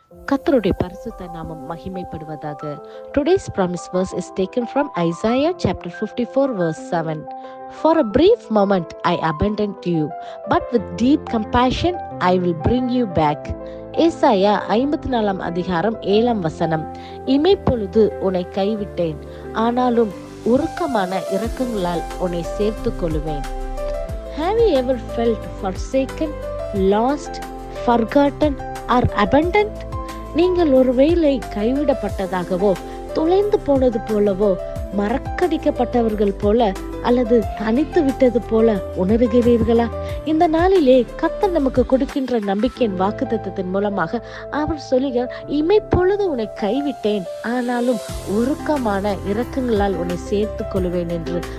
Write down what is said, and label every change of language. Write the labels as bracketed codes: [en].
[ta] கர்த்தருடைய பரிசுத்த நாமம் மகிமைப்படுவதாக. [en] Today's promise verse is taken from Isaiah chapter 54 verse 7. For a brief moment I abandoned you, but with deep compassion I will bring you back. [ta] ஏசாயா 54 அதிகாரம் 7 வசனம். இமைப்பொழுது உன்னை கைவிட்டேன், ஆனாலும் உருக்கமான இரக்கங்களால் உன்னை சேர்த்துக் கொள்ளுவேன். [en] Have you ever felt forsaken, lost, forgotten or abandoned? [ta] நீங்கள் ஒருவேளை கைவிடப்பட்டதாகவோ, தொலைந்து போனது போலவோ, மறக்கடிக்கப்பட்டவர்கள் போல அல்லது தனித்து விட்டது போல உணர்கிறீர்களா? இந்த நாளிலே கர்த்தர் நமக்கு கொடுக்கின்ற நம்பிக்கையின் வாக்குத்தத்தத்தின் மூலமாக அவர் சொல்லுகிறார், இமைப்பொழுது உன்னை கைவிட்டேன், ஆனாலும் உருக்கமான இரக்கங்களால் உன்னை சேர்த்துக் கொள்வேன் என்று.